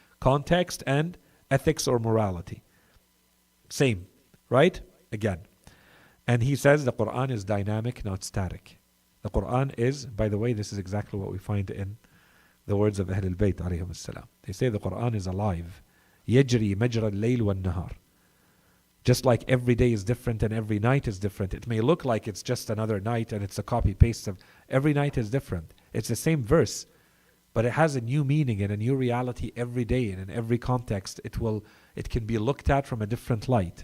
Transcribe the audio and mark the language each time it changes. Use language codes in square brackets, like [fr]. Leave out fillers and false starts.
[en] Context and ethics or morality. Same, right? Again. And he says the Quran is dynamic, not static. The Quran is, by the way, this is exactly what we find in the words of Ahlul Bayt alayhim as-salam. They say the Quran is alive. [ar] يجري مجرى الليل والنهار. [en] Just like every day is different and every night is different. It may look like it's just another night and it's a copy-paste of every night is different. It's the same verse, but it has a new meaning and a new reality every day, and in every context it can be looked at from a different light.